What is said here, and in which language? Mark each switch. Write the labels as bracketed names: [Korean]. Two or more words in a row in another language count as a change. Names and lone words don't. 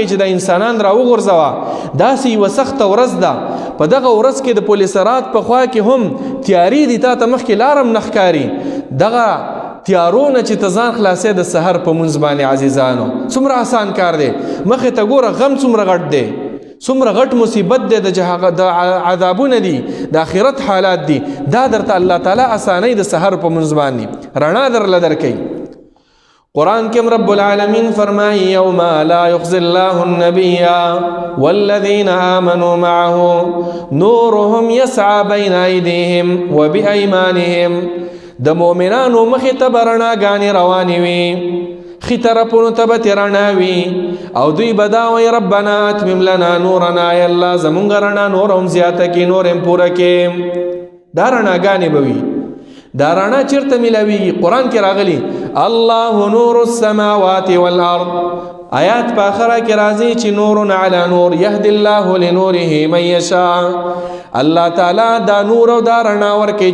[Pashto] چې د انسانان را وغورځوه داسې یوه سخته ورځ ده په دغه ورځ کې د پولیسرات په خوا کې هم تیاری دي تا ته مخکې لارم نه ښکاري دغه تیارونه چې ته ځان خلاصې د سحر په مونځ باندې عزیزانو څومره آسان کار دی مخې ته ګوره غم څومره غټ دی څومره غټ مصیبت دی د عذابونه دي د آخرت حالات دي دا درته الله تعالی اسانۍ د سحر په مونځ باندې رڼا درله درکوي قرآن کې رب العالمین فرمایي [Arabic] یوم لا یخزي الله النبي والذین آمنوا معه نورهم یسعى بین ایدیهم وبأیمانهم [Pashto] د مؤمنانو مخې ته به رڼاګانې روانې وي خي طرفونو ته به رڼا وي او دوی به دا وایي [Arabic] ربنا اتمم لنا نورنا [Pashto] ای الله زمونږ رڼا نور هم زیاته کړي نور هم پوره کړي دا رڼاګانې به وي دا رڼا چېرته میلاویږي قرآن کې راغلي [Arabic] الله نور السماوات والارض [Pashto] آیات په آخره کې راځي چې [Arabic] نور علی نور یهدي الله لنوره من یشاء [Pashto] الله تعالی دا نور او دا رڼا ورکوي